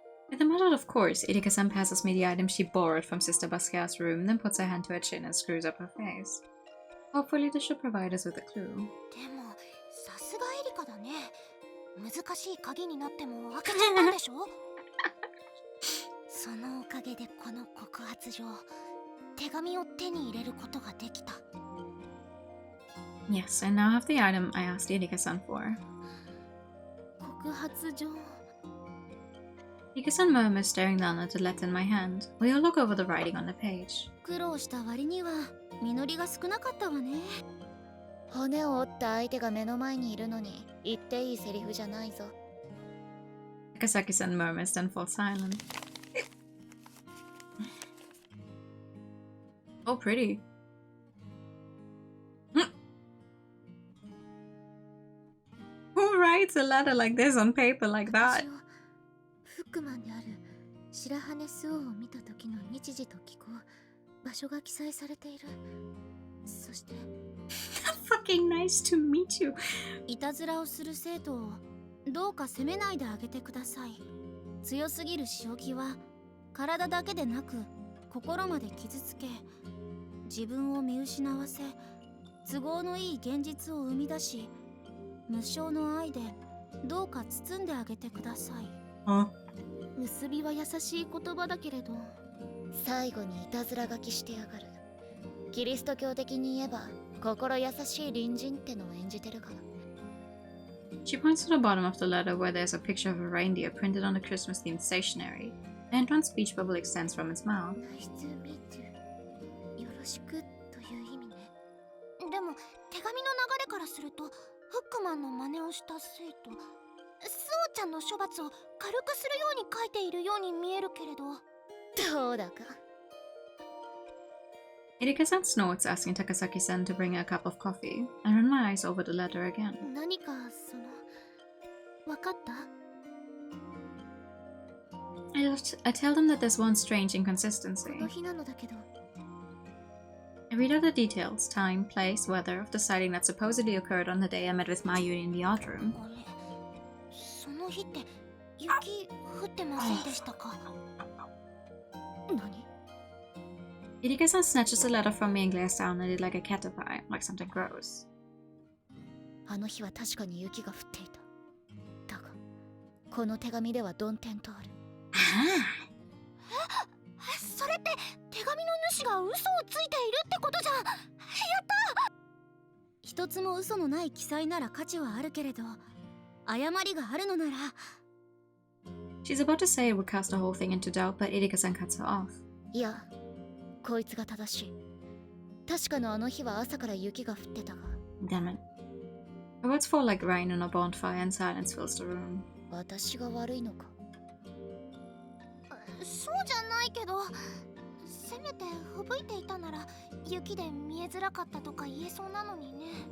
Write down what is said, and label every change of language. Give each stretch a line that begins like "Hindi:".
English: With a muttered of course, Irika-san passes me the item she borrowed from Sister Basquiat's room, then puts her hand to her chin and screws up her face. Hopefully this should provide us with a clue.
Japanese: でもさすがエリカだね。難しい鍵になっても開けちゃったんでしょ？そのおかげでこの告発状、手紙を手に入れることができた。
English: Yes, I now have the item I asked Irika-san for.
Japanese: 告発状。
English: Irika-san murmurs, staring down at the letter in my hand. We all look over the writing on the page.
Japanese: 苦労した割には実りが少なかったわね。骨を折った相手が目の前にいるのに言っていいセリフじゃないぞ。
English: Akasaki-san murmurs, then falls silent. Oh, pretty. Who writes a letter like this on paper like that?
Japanese: フックマンである白羽スオを見た時の日時と気候、場所が記載されている。そして
English: Fucking nice to meet you.
Japanese: いたずらをする生徒をどうか責めないであげてください。強すぎる仕置きは体だけでなく心まで傷つけ、自分を見失わせ、都合のいい現実を生み出し、無償の愛でどうか包んであげてください。結びは優しい言葉だけれど、最後にいたずら書きしてやがる。キリスト教的に言えば心優しい隣人ってのを演じてるが。
English: She points to the bottom of the letter where there's a picture of a reindeer printed on the Christmas-themed stationery. And one speech bubble extends from its mouth. Nice to meet you.
Japanese: よろしくという意味ね。でも手紙の流れからするとフックマンの真似をした生徒、スオちゃんの処罰を軽くするように書いているように見えるけれど。どうだか。
English: Erika-san snorts, asking Takasaki-san to bring her a cup of coffee, and run my eyes over the letter again.
Japanese: 何かわかった？
English: I tell them that there's one strange inconsistency.
Japanese: この日なのだけど。
English: I read out the details, time, place, weather, of the sighting that supposedly occurred on the day I met with Mayuri in the art room.
Japanese: あれ、その日って雪降ってませんでしたか？何？
English: Erika-san snatches the letter from me and glares down at it like a caterpillar, like something gross.
Japanese: あの日は確かに雪が降っていた。だが、この手紙では曇天とある。それって手紙の主が嘘をついているってことじゃん。やった！一つも嘘のない記載なら価値はあるけれど、誤りがあるのなら。
English: She's about to say it would cast the whole thing into doubt, but Erika-san cuts her off.
Japanese: いや、こいつが正しい。確かのあの日は朝から雪が降ってたが。
English: Damn it. Her words fall like rain on a bonfire and silence fills the room.
Japanese: 私が悪いのか？そうじゃないけど、せめて吹雪いていたなら雪で見えづらかったとか言えそうなのにね。